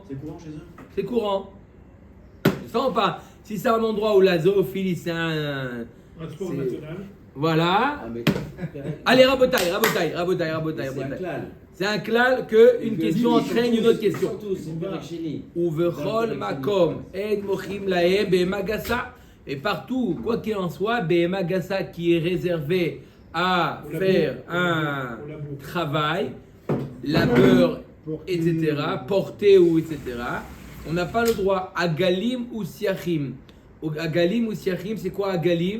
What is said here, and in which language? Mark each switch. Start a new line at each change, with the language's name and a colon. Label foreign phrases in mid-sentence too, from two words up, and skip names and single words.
French: C'est courant chez eux. c'est courant. Ça ou pas? Si c'est un endroit où la zoophilie c'est un sport c'est- national. Voilà. Ah, mais. Allez, rabotaille. C'est un klal. C'est un klal que une question entraîne une autre question. Surtout, c'est pas chéni.
Hebrew: ובכל מקום אין מוחים להם בהמה גסה.
French: Et partout, quoi qu'il en soit,
Hebrew: בהמה גסה
French: qui est réservé à faire un travail, labeur, etc., porter ou etc., on n'a pas le droit.
Hebrew: עגלים וסייחים.
French: Agalim ou siachim, c'est quoi agalim?